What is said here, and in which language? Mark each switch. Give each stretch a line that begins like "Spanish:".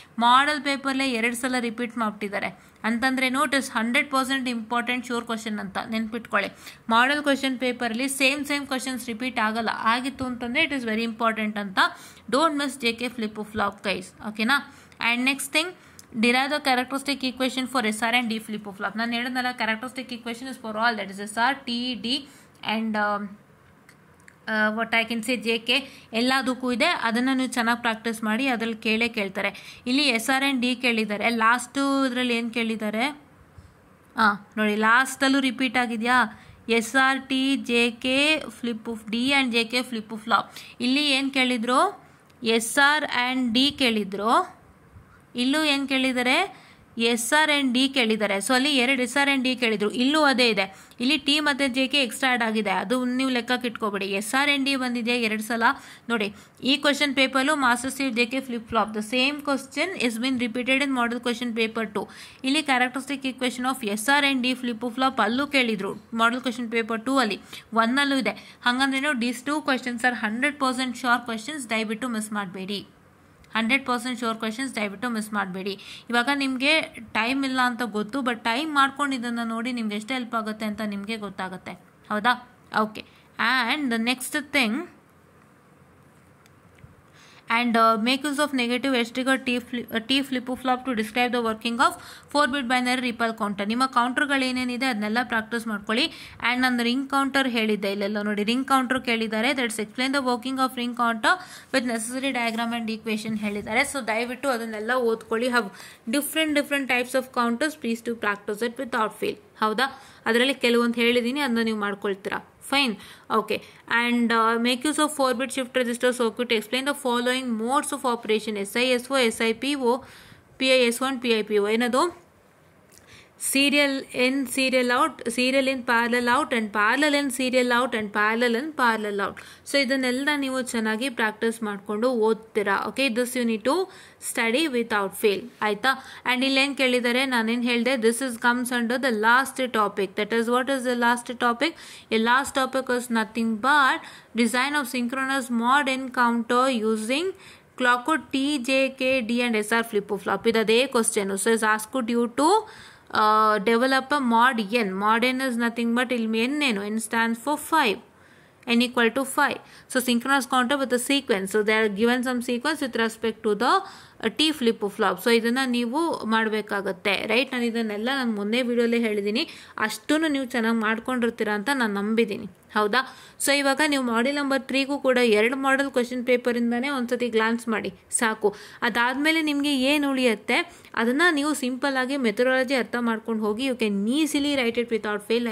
Kannada: Model ಪೇಪರ್ಲೇ 2 ಸಲ repeat ಮಾಡಿಬಿಟ್ಟಿದ್ದಾರೆ. ಅಂತಂದ್ರೆ
English: note is 100% important sure question
Kannada: ಅಂತ ನೆನ್ಪಿಟ್ಕೊಳ್ಳಿ. ಮಾಡೆಲ್ ಕ್ವಶನ್ ಪೇಪರಲ್ಲಿ ಸೇಮ್ ಕ್ವಶನ್ಸ್ ರಿಪೀಟ್ ಆಗಲ್ಲ. ಆಗಿತ್ತು ಅಂತಂದರೆ
English: it is very important
Kannada: ಅಂತ.
English: Don't miss JK flip flop guys.
Kannada: ಓಕೆನಾ?
English: And next thing, derive the characteristic equation for SR and D flip flop.
Kannada: ನಾನು ಹೇಳಿದ್ನಲ್ಲ,
English: characteristic equation is for all, that is SR, T, D and what I can say JK
Kannada: ಎಲ್ಲದಕ್ಕೂ ಇದೆ. ಅದನ್ನು ನೀವು ಚೆನ್ನಾಗಿ practice ಮಾಡಿ, ಅದ್ರಲ್ಲಿ ಕೇಳ್ತಾರೆ. ಇಲ್ಲಿ SR and D ಕೇಳಿದ್ದಾರೆ. ಲಾಸ್ಟು ಇದರಲ್ಲಿ ಏನು ಕೇಳಿದ್ದಾರೆ ನೋಡಿ, ಲಾಸ್ಟಲ್ಲೂ ರಿಪೀಟ್ ಆಗಿದೆಯಾ? SR, T, JK flip D and JK flip flop. ಇಲ್ಲಿ ಏನು ಕೇಳಿದ್ರು? SR and D ಕೇಳಿದ್ರು. ಇಲ್ಲೂ ಏನು ಕೇಳಿದ್ದಾರೆ? SR and D ಕೇಳಿದ್ದಾರೆ. ಸೊ ಅಲ್ಲಿ 2 SR and D ಕೇಳಿದ್ರು. ಇಲ್ಲೂ ಅದೇ ಇದೆ. ಇಲ್ಲಿ T ಮತ್ತು JK ಎಕ್ಸ್ಟ್ರಾ ಆ್ಯಡ್ ಆಗಿದೆ, ಅದು ನೀವು ಲೆಕ್ಕಕ್ಕೆ ಇಟ್ಕೋಬೇಡಿ. SR and D ಬಂದಿದೆ 2 ಸಲ. ನೋಡಿ, ಈ question ಪೇಪರ್ಲು
English: Master slave JK flip flop the same question is been repeated in model question paper 2.
Kannada: ಇಲ್ಲಿ
English: characteristic equation of SR and D flip flop
Kannada: ಅಲ್ಲೂ ಕೇಳಿದ್ರು. ಮಾಡೆಲ್ ಕ್ವಶನ್ ಪೇಪರ್ 2 ಅಲ್ಲಿ 1 ಅಲ್ಲೂ ಇದೆ. ಹಾಗಂದ್ರೆ
English: These 2 questions are 100% sure questions.
Kannada: ದಯವಿಟ್ಟು miss ಮಾಡಬೇಡಿ. 100% sure questions, ದಯವಿಟ್ಟು ಮಿಸ್ ಮಾಡಬೇಡಿ. ಇವಾಗ ನಿಮಗೆ ಟೈಮ್ ಇಲ್ಲ ಅಂತ ಗೊತ್ತು, ಬಟ್ ಟೈಮ್ ಮಾಡ್ಕೊಂಡು ಇದನ್ನು ನೋಡಿ ನಿಮ್ಗೆ ಎಷ್ಟು ಹೆಲ್ಪ್ ಆಗುತ್ತೆ ಅಂತ ನಿಮಗೆ ಗೊತ್ತಾಗುತ್ತೆ. ಹೌದಾ? Okay.
English: And the next thing, and make use of negative edge trigger T flip flop to describe the working of 4-bit binary ripple counter.
Kannada: ನಿಮ್ಮ ಕೌಂಟರ್ಗಳು ಏನೇನಿದೆ ಅದನ್ನೆಲ್ಲ ಪ್ರಾಕ್ಟೀಸ್ ಮಾಡ್ಕೊಳ್ಳಿ. ಆ್ಯಂಡ್ ನಾನು ರಿಂಗ್ ಕೌಂಟರ್ ಹೇಳಿದ್ದೆ, ಇಲ್ಲೆಲ್ಲ ನೋಡಿ ರಿಂಗ್ ಕೌಂಟರ್ ಕೇಳಿದ್ದಾರೆ.
English: That's explain the working of ring counter with necessary diagram and equation ಹೇಳಿದ್ದಾರೆ.
Kannada: ಸೊ ದಯವಿಟ್ಟು ಅದನ್ನೆಲ್ಲ ಓದ್ಕೊಳ್ಳಿ.
English: Have different types of counters, please to practice it without fail. ಹೌದಾ?
Kannada: ಅದರಲ್ಲಿ ಕೆಲವೊಂದು ಹೇಳಿದ್ದೀನಿ, ಅದನ್ನ ನೀವು ಮಾಡ್ಕೊಳ್ತೀರಾ.
English: Fine. Okay. And make use of 4-bit shift register circuit to explain the following modes of operation: SISO, SIPO, PISO and PIPO. ಏನದು? serial in, serial out, serial in, parallel out, and parallel in, serial out, and parallel in, parallel out.
Kannada: So ಇದನ್ನೆಲ್ಲ ನೀವು ಚೆನ್ನಾಗಿ practice ಮಾಡಿಕೊಂಡು ಓದ್ತೀರಾ.
English: Okay, this you need to study without fail. ಆಯ್ತಾ? And
Kannada: ಇಲ್ಲೇನು ಕೇಳಿದ್ದಾರೆ, ನಾನೇನು ಹೇಳಿದೆ,
English: This is comes under the last topic. That is what is the last topic? A last topic is nothing but design of synchronous mod n counter using clock T, JK, D and SR flip flop.
Kannada: ಇದೇ question.
English: So is asked you to develop a mod n. Mod n is nothing but n stands for 5. N equal to 5. So synchronous counter with a sequence. So they are given some sequence with respect to the T flip flop.
Kannada: So ಇದನ್ನು ನೀವು ಮಾಡಬೇಕಾಗತ್ತೆ. Right? ನಾನು ಇದನ್ನೆಲ್ಲ ನಾನು ಮೊನ್ನೆ ವಿಡಿಯೋಲಿ ಹೇಳಿದ್ದೀನಿ. ಅಷ್ಟನ್ನು ನೀವು ಚೆನ್ನಾಗಿ ಮಾಡ್ಕೊಂಡಿರ್ತೀರ ಅಂತ ನಾನು ನಂಬಿದ್ದೀನಿ. ಹೌದಾ? ಸೊ ಇವಾಗ ನೀವು ಮಾಡೆಲ್ ನಂಬರ್ 3ಗೂ ಕೂಡ 2 ಮಾಡೆಲ್ ಕ್ವಶನ್ ಪೇಪರಿಂದನೇ ಒಂದ್ಸತಿ ಗ್ಲಾನ್ಸ್ ಮಾಡಿ ಸಾಕು. ಅದಾದಮೇಲೆ ನಿಮಗೆ ಏನು ಉಳಿಯುತ್ತೆ ಅದನ್ನು ನೀವು ಸಿಂಪಲ್ ಆಗಿ ಮೆಥಡಾಲಜಿ ಅರ್ಥ ಮಾಡ್ಕೊಂಡು ಹೋಗಿ
English: You can easily write it without fail.